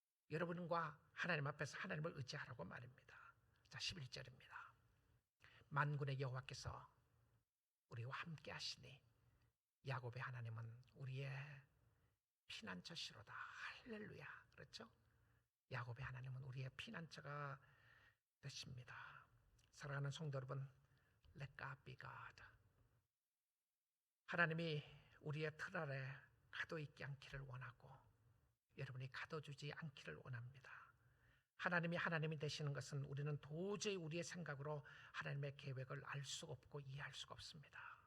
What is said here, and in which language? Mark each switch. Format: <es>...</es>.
<ko>여러분과 하나님 앞에서 하나님을 의지하라고 말입니다. 자, 11절입니다. 만군의 여호와께서 우리와 함께 하시니 야곱의 하나님은 우리의 피난처시로다. 할렐루야. 그렇죠? 야곱의 하나님은 우리의 피난처가 되십니다. 사랑하는 성도 여러분,</ko> <en>Let God be God.</en> <ko>하나님이 우리의 틀 아래 가둬 있지 않기를 원하고 여러분이 가둬주지 않기를 원합니다. 하나님이 하나님이 되시는 것은 우리는 도저히 우리의 생각으로 하나님의 계획을 알 수 없고 이해할 수가 없습니다.</ko>